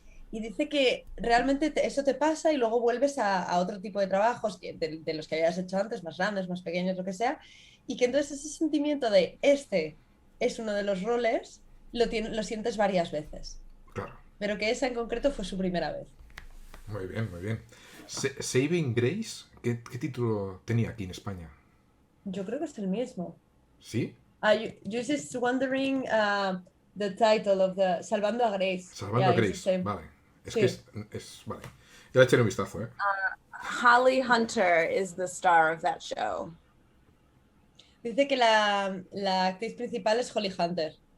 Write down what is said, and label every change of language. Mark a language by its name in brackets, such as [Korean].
[Spanish] Y dice que realmente eso te pasa y luego vuelves a otro tipo de trabajos de los que habías hecho antes, más grandes, más pequeños, lo que sea, y que entonces ese sentimiento de este es uno de los roles, lo sientes varias veces. Claro. Pero que esa en concreto fue su primera vez. Muy bien, muy bien. Saving Grace, ¿qué título tenía aquí en España? Yo creo que es el mismo. ¿Sí? [English] You're just wondering the title of the Salvando a Grace. [Spanish] Salvando a [English] Yeah, [Spanish] Grace, vale. Es Sí. que es vale. Ya le echaré un vistazo, ¿eh? [English] Holly Hunter is the star of that show. [Spanish] Dice que la actriz principal es Holly Hunter.